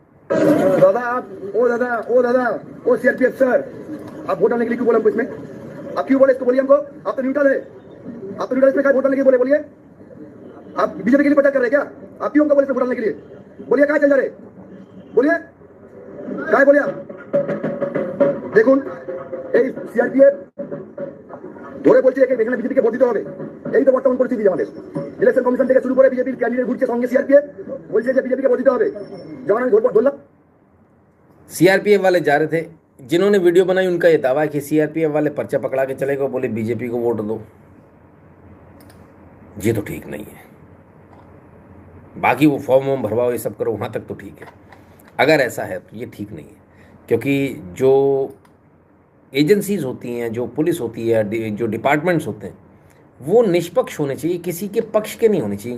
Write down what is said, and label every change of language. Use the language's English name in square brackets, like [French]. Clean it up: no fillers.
[Hindi] दादा आप, ओ दादा ओ सीआरपीएफ सर, आप वोट डालने के लिए क्यों बोला हमको इसमें? आप क्यों बोले इसको, बोलिए हमको। आप तो न्यूट्रल है, आप तो न्यूट्रल, इसमें क्या वोट डालने के लिए बोलिए। आप बीजेपी के लिए प्रचार कर रहे हैं क्या? आप क्यों हमको बोले वोट डालने के लिए? बोलिए क्या चल जा रहे, बोलिए क्या बोलिए आप। [Bangla] দেখুন এই সিআরপিএফ ধরে বলছে যে এখানে বিজেপিকে ভোট দিতে হবে, এই তো বর্তমান পরিস্থিতি আমাদের। ইলেকশন কমিশন থেকে শুরু করে বিজেপির ক্যান্ডিডেট ঘুরছে সঙ্গে সিআরপিএফ, বলছে যে বিজেপিকে ভোট দিতে হবে। যখন আমি ভোট ধরলাম, [Hindi] सीआरपीएफ वाले जा रहे थे, जिन्होंने वीडियो बनाई उनका ये दावा है कि सीआरपीएफ वाले पर्चा पकड़ा के चले गए, बोले बीजेपी को वोट दो। ये तो ठीक नहीं है। बाकी वो फॉर्म वॉर्म भरवाओ, ये सब करो, वहाँ तक तो ठीक है। अगर ऐसा है तो ये ठीक नहीं है, क्योंकि जो एजेंसीज होती हैं, जो पुलिस होती है, जो डिपार्टमेंट्स होते हैं, वो निष्पक्ष होने चाहिए, किसी के पक्ष के नहीं होने चाहिए।